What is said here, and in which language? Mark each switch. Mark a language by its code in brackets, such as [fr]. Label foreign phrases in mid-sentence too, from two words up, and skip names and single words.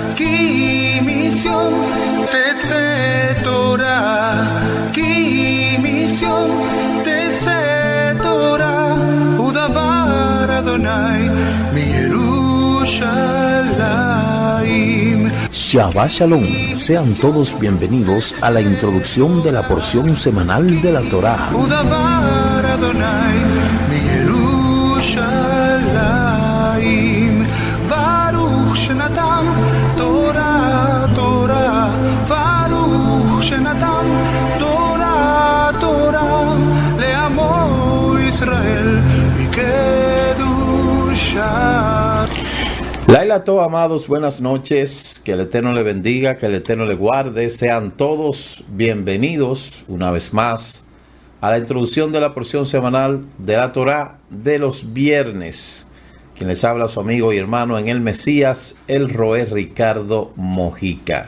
[he] כי מציון תצא תורה, כי מציון תצא תורה, ודבר אדוני מירושלים. שבת שלום, [es] sean todos bienvenidos a la introducción de la porción semanal de la Torá. [he] ודבר אדוני מירושלים, ברוך שנתן תורה תורה, ברוך שנתן תורה תורה, לעמו ישראל מקדושה. לילה טוב, [es] amados, buenas noches, que el Eterno le bendiga, que el Eterno le guarde. Sean todos bienvenidos una vez más a la introducción de la porción semanal de la Torá de los viernes. Quien les habla, su amigo y hermano en el Mesías, el Roé Ricardo Mojica.